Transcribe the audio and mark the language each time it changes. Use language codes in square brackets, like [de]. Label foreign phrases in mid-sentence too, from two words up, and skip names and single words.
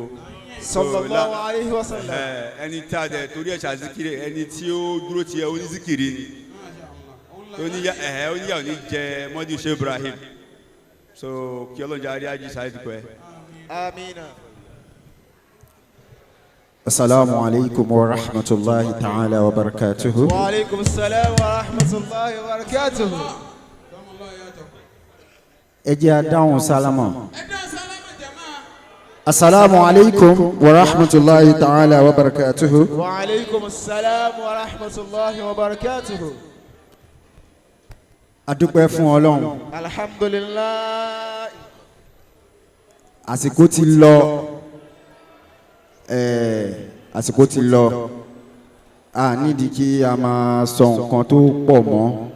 [ar] صلى الله عليه وسلم. [yo] ẹni tí a dẹ̀ torí ẹ̀ ṣàzikiri ẹni tí ó dúró tiẹ̀ onízikiri ni oníyà òní jẹ mọ́dí ṣe Ibrahim so kí ọlọ́jà rí ají sáyé ti pẹ́. [ar] amina. السلام عليكم ورحمة الله تعالى وبركاته. وعليكم السلام ورحمة الله وبركاته. [yo] Ẹ jẹ́ a dáhùn sálámà. [ar] السلام عليكم ورحمة الله تعالى وبركاته. وعليكم السلام ورحمة الله وبركاته. [yo] Adúpẹ́ fún Ọlọ́run. [ar] Alhamdulillah. [yo] Àsìkò ti lọ. Àsìkò ti lọ. A nídìí kí a máa sọ nǹkan tó pọ̀ mọ́.